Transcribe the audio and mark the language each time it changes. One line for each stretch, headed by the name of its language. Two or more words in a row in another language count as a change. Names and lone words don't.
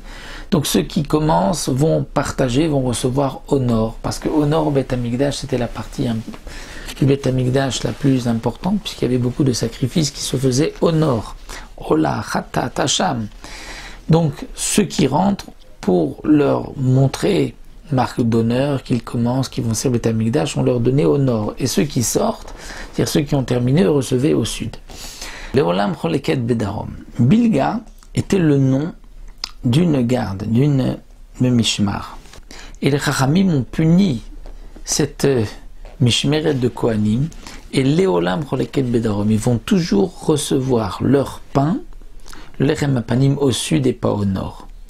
French: Donc ceux qui commencent vont partager, vont recevoir au nord, parce qu'au nord, au Beth Amikdash, c'était la partie du Beth Amikdash la plus importante, puisqu'il y avait beaucoup de sacrifices qui se faisaient au nord.
Hebrew: עולה, חטאת, אשם.
French: Donc ceux qui rentrent pour leur montrer marque d'honneur qu'ils commencent, qu'ils vont servir Beth Amikdash, on leur donnait au nord. Et ceux qui sortent, c'est-à-dire ceux qui ont terminé, recevaient au sud.
Hebrew: לעולם חולקת בדרום.
French: Bilga était le nom d'une garde, d'une mishmar. Et les Chachamim ont puni cette mishmeret de Kohanim, et
Hebrew: לעולם חולקת בדרום,
French: ils vont toujours recevoir leur pain, l'
Hebrew: לחם הפנים
French: au sud et pas au nord.